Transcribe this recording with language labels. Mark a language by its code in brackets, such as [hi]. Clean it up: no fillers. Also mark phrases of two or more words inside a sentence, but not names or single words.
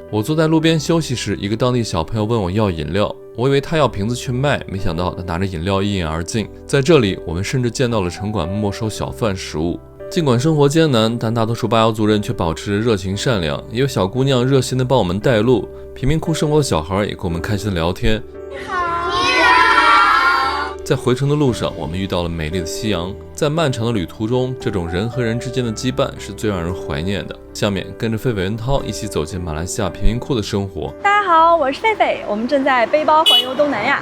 [zh] 我坐在路邊休息時，一個當地小朋友問我要飲料，我以為他要瓶子去賣，沒想到他拿着飲料一飲而盡。在這裡，我們甚至見到了城管沒收小販食物。儘管生活艱難，但大多數巴瑤族人卻保持熱情善良，也有小姑娘熱心地幫我們帶路。貧民窟生活的小孩也跟我們開心地聊天。你好。在回程的路上，我們遇到了美麗的夕陽。在漫長的旅途中，這種人和人之間的羈絆是最讓人懷念的。下面跟着费伟恩濤一起走進馬來西亞貧民窟的生活。大家好，我是费伟，我們正在背包環遊東南亞。